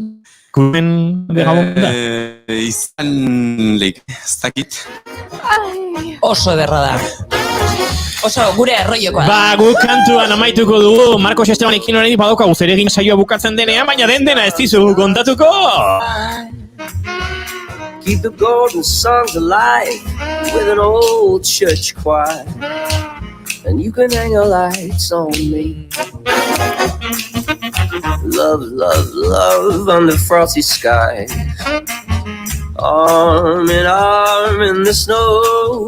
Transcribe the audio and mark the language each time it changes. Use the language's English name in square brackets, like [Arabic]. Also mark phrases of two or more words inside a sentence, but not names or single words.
[Basque] Kumen gabon da? Izan leik, ez dakit. Oso ederra da. Oso gure arroiokoa. Ba, gu kantuan amaituko dugu, Marcos Estebanekin horrein badaukagu zeregin saioa bukatzen denean, baina dena ez dizu kontatuko! [English] Keep the golden songs alive with an old church choir, and you can hang your lights on me. Love, love, love under frosty skies, arm in arm in the snow.